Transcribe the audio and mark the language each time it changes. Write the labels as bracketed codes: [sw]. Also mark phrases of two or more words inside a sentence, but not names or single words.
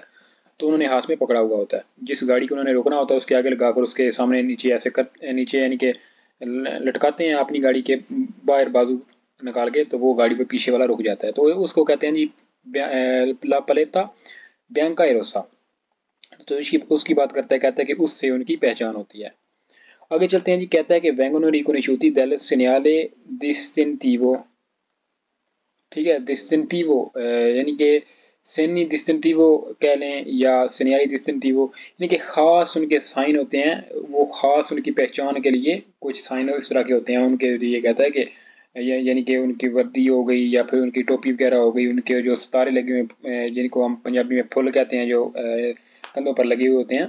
[hi] तो उन्होंने हाथ में पकड़ा हुआ होता है। जिस गाड़ी को उन्होंने रोकना होता है उसके आगे लगाकर उसके सामने नीचे ऐसे कर नीचे यानी कि लटकाते हैं अपनी गाड़ी के बाहर बाजू निकाल के, तो वो गाड़ी पे पीछे वाला रुक जाता है। तो उसको कहते हैं जी [it] la paletta bianca e rossa. [hi] तो उसकी बात करता है, कहता है कि उससे उनकी पहचान होती है। आगे चलते हैं जी। कहता है कि [it] vengono riconosciuti del segnale distintivo। [hi] ठीक है, distintivo यानी कि सेनी distintivo कह लें या [it] segnale distintivo, [hi] यानी कि खास उनके साइन होते हैं। वो खास उनकी पहचान के लिए कुछ साइन इस तरह के होते हैं उनके लिए। कहता है कि यानी कि उनकी वर्दी हो गई या फिर उनकी टोपी वगैरह हो गई, उनके जो सितारे लगे हुए जिनको हम पंजाबी में फुल कहते हैं, जो कंधों पर लगे हुए होते हैं।